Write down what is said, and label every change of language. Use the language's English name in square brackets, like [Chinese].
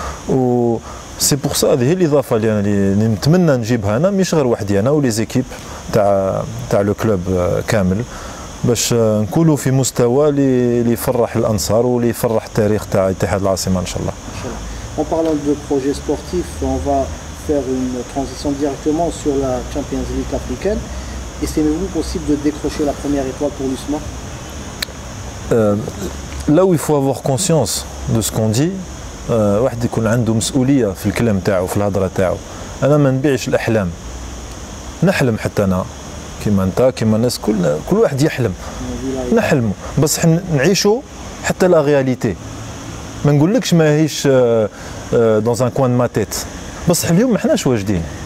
[Arabic] و سي بور سا هذه هي الاضافه اللي نتمنى نجيبها انا، مش غير وحدي انا ولي زيكيب تاع لو كلوب كامل، باش نكونوا في مستوى اللي يفرح الانصار واللي يفرح التاريخ تاع اتحاد العاصمه ان شاء الله. [French] En parlant de projet sportif, on va faire une transition directement sur la Champions League africaine. Estimez-vous possible de décrocher la première étoile pour l'USMA? Là où il faut avoir conscience de ce qu'on dit، [Arabic] واحد يكون عنده مسؤوليه في الكلام تاعو في الهضره تاعو. انا ما نبيعش الاحلام، نحلم حتى انا كيما انت كيما الناس كل واحد يحلم، نحلموا بس نعيشوا حتى لا رياليتي. ما نقولكش ماهيش دون ان كوان ما تيت، بصح اليوم ما حناش واجدين.